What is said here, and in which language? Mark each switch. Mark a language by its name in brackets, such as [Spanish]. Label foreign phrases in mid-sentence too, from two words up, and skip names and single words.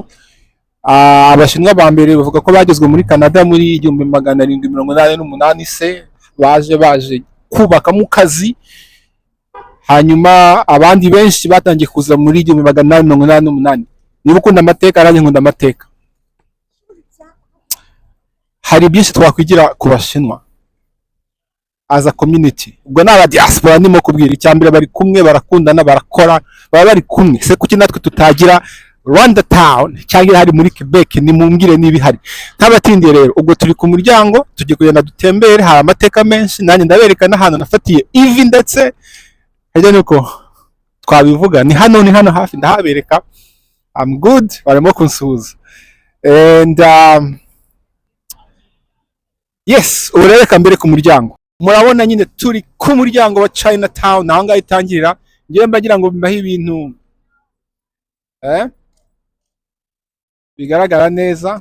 [Kinyarwanda] Abashinwa ba mbere bavuga ko bagezwe muri Canada muri 1788 se, baje kubaka mu kazi. Hanyuma abandi benshi batangiye kuza muri 1888. Niba ukunda amateka, nanjye nkunda amateka. Hari byinshi twakwigira ku bashinwa [English] as a community. [Kinyarwanda] Ubwo n'aba diaspora ndimo kubwira, icyambere bari kumwe, barakundana, barakora, baba bari kumwe. Se kuki natwe tutagira Rwanda Town cyangwa hari muri Quebec? Ni mumbwire niba ihari. Ntabatindiye rero, ubwo turi ku muryango, tugiye kugenda dutembere. Hari amateka menshi, nanjye ndabereka n'ahantu nafatiye ivi, ndetse hajya nuko twabivuga, ni hano hafi, ndahabereka. [English] I'm good, [Kinyarwanda] barimo kunsuhuza. [English] And yes, [Kinyarwanda] ubu rero reka mbere ku muryango. Murabona nyine turi ku muryango wa Chinatown, aho ngaho itangirira. Ngiye mbagira ngo bibahe ibintu bigaragara neza.